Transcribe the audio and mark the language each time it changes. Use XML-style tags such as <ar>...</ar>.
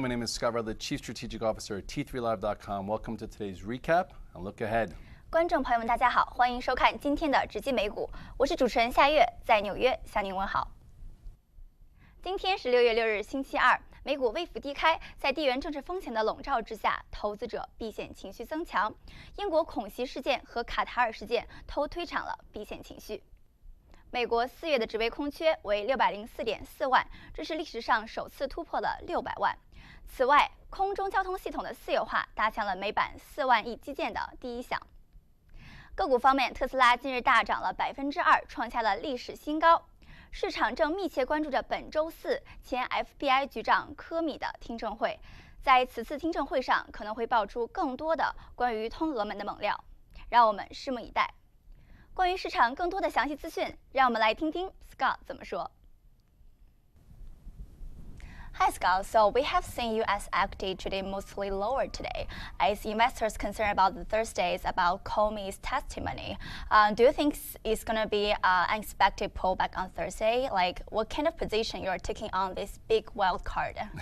<en>My name is Scott Redler, Chief Strategic Officer at T3Live.com. Welcome to today's recap and look ahead.</en> <zh>观众朋友们，大家好，欢迎收看今天的直击美股，我是主持人夏月，在纽约向您问好。今天是6月6日星期二，美股微幅低开，在地缘政治风险的笼罩之下，投资者避险情绪增强。英国恐袭事件和卡塔尔事件都推涨了避险情绪。美国4月的职位空缺为604.4万，这是历史上首次突破了600万。此外，空中交通系统的私有化打响了美版4万亿基建的第一枪。个股方面，特斯拉今日大涨了2%，创下了历史新高。市场正密切关注着本周四前 FBI 局长科米的听证会，在此次听证会上可能会爆出更多的关于通俄门的猛料，让我们拭目以待。关于市场更多的详细资讯，让我们来听听 Scott 怎么说。</zh> <en>Hi Scott, so we have seen U.S. equity trading mostly lower today as investors concerned about the Thursdays about Comey's testimony. Do you think it's going to be an unexpected pullback on Thursday? Like, what kind of position you're taking on this big wild card?</en>